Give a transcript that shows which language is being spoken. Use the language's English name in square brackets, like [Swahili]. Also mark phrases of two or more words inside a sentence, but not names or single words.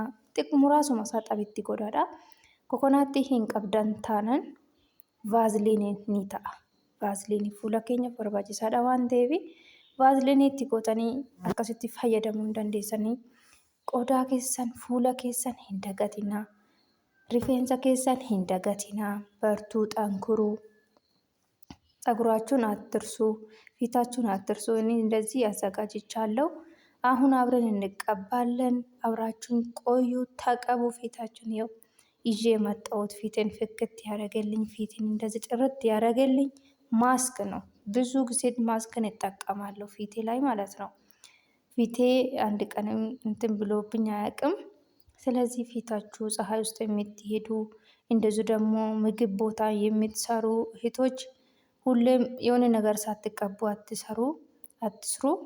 [Oromo] Muraasuma isaa xabitti godhadha. Kokonaattii hin qabdan taanaan vaaziliiniin ni ta'a. Vaaziliinii fuula keenyaaf barbaachisaadha waan ta'eef vaaziliinii itti gootanii akkasitti fayyadamuu dandeessanii. qodaa keessan fuula keessan hin dagatinaa. Rifeensa keessan hin dagatinaa. Bartuu xankuruu [Amharic] ፀጉራችሁን አትርሱ፣ ፊታችሁን አትርሱ። እኔ እንደዚህ አዘጋጅቻለሁ። አሁን አብረን እንቀባለን። አብራችሁን ቆዩ፣ ተቀቡ ፊታችሁን። ይኸው ይዤ የመጣሁት ፊቴን ፍክት ያደረገልኝ ፊቴን እንደዚህ ጥርት ያደረገልኝ ማስክ ነው። ብዙ ጊዜ ማስክን እጠቀማለሁ ፊቴ ላይ ማለት ነው። ፊቴ አንድ ቀንም እንትን ብሎብኝ አያውቅም። ስለዚህ ፊታችሁ ፀሐይ ውስጥ የምትሄዱ እንደዚሁ ደግሞ ምግብ ቦታ የምትሰሩ እህቶች ሁሌም የሆነ ነገር ሳትቀቡ አትስሩ።